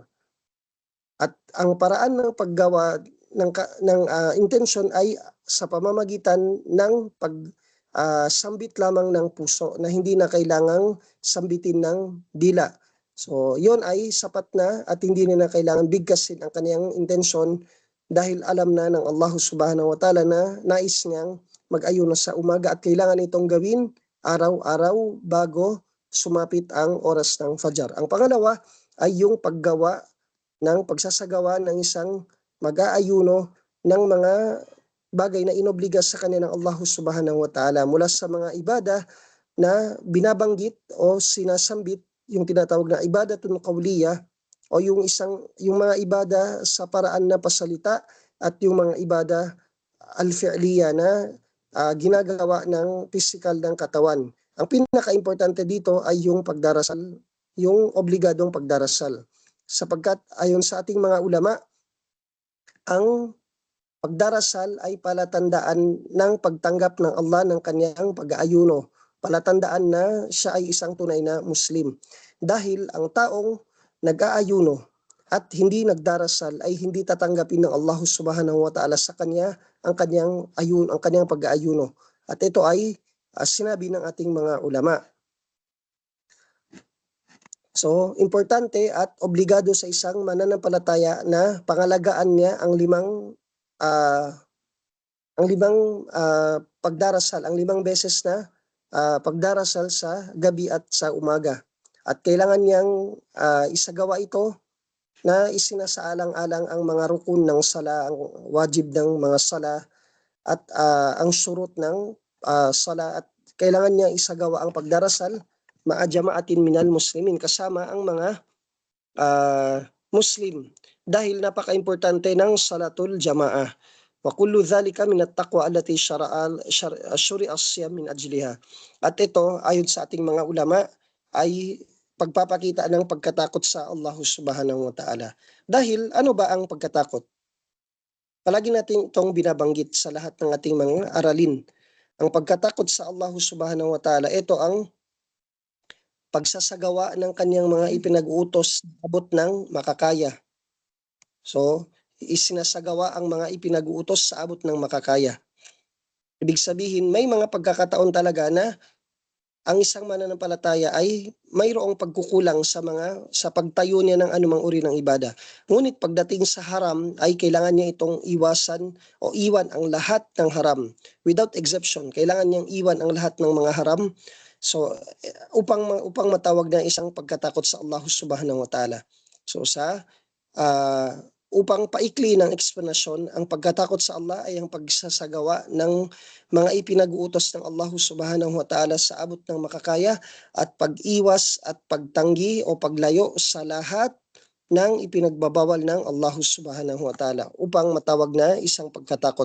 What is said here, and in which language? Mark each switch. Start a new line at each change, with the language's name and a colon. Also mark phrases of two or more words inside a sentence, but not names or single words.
Filipino: At ang paraan ng paggawa ng intensyon ay sa pamamagitan ng sambit lamang ng puso na hindi na kailangang sambitin ng dila. So yon ay sapat na at hindi na kailangan bigkasin ang kaniyang intensyon, dahil alam na ng Allah
Arabic: سبحانه وتعالى
Filipino: na nais niyang mag-ayuno sa umaga at kailangan itong gawin araw-araw bago sumapit ang oras ng Fajr. Ang pangalawa ay yung pagsasagawa ng isang mag-aayuno ng mga bagay na inobliga sa kanya ng Allah
Arabic: سبحانه وتعالى
Filipino: mula sa mga ibada na binabanggit o sinasambit, yung tinatawag na
Arabic: عبادة قولية
Filipino: o yung mga ibada sa paraan na pasalita, at yung mga
Arabic: عبادة الفعلية
Filipino: na ginagawa ng physical ng katawan. Ang pinaka-importante dito ay yung pagdarasal, yung obligadong pagdarasal. Sapagkat ayon sa ating mga ulama, ang pagdarasal ay palatandaan ng pagtanggap ng Allah ng kanyang pag-aayuno. Palatandaan na siya ay isang tunay na Muslim. Dahil ang taong nag-aayuno at hindi nagdarasal ay hindi tatanggapin ng Allah
Arabic: سبحانه وتعالى
Filipino: sa kanya ang kanyang pag-aayuno. At ito ay sinabi ng ating mga ulama. So, importante at obligado sa isang mananampalataya na pangalagaan niya ang limang pagdarasal, ang 5 beses na pagdarasal sa gabi at sa umaga. At kailangan niyang isagawa ito na isinasaalang-alang ang mga rukun ng sala, ang wajib ng mga sala, at ang surut ng sala, at kailangan niya isagawa ang pagdarasal
Arabic: مع جماعة من المسلمين,
Filipino: kasama ang mga Muslim, dahil napaka-importante ng
Arabic: صلاة الجماعة. وكل ذلك من التقوى التي شرع الصيام من أجلها.
Filipino: At ito ayon sa ating mga ulama ay pagpapakita ng pagkatakot sa Allah
Arabic: سبحانه وتعالى.
Filipino: Dahil ano ba ang pagkatakot? Palagi natin itong binabanggit sa lahat ng ating mga aralin. Ang pagkatakot sa Allah
Arabic: سبحانه وتعالى,
Filipino: ito ang pagsasagawa ng kanyang mga ipinag-uutos abot ng makakaya. So, isinasagawa ang mga ipinag-uutos sa abot ng makakaya. Ibig sabihin, may mga pagkakataon talaga na ang isang mananampalataya ay mayroong pagkukulang sa pagtayo niya ng anumang uri ng ibada. Ngunit pagdating sa haram ay kailangan niya itong iwasan o iwan ang lahat ng haram
English: without exception.
Filipino: Kailangan niyang iwan ang lahat ng mga haram. So upang matawag na isang pagkatakot sa Allah
Arabic: سبحانه وتعالى.
Filipino: So uh, upang paikli ng eksplanasyon, ang pagkatakot sa Allah ay ang pagsasagawa ng mga ipinag-uutos ng Allah
Arabic: سبحانه وتعالى
Filipino: sa abot ng makakaya at pag-iwas at pagtanggi o paglayo sa lahat ng ipinagbabawal ng Allah
Arabic: سبحانه وتعالى
Filipino: upang matawag na isang pagkatakot.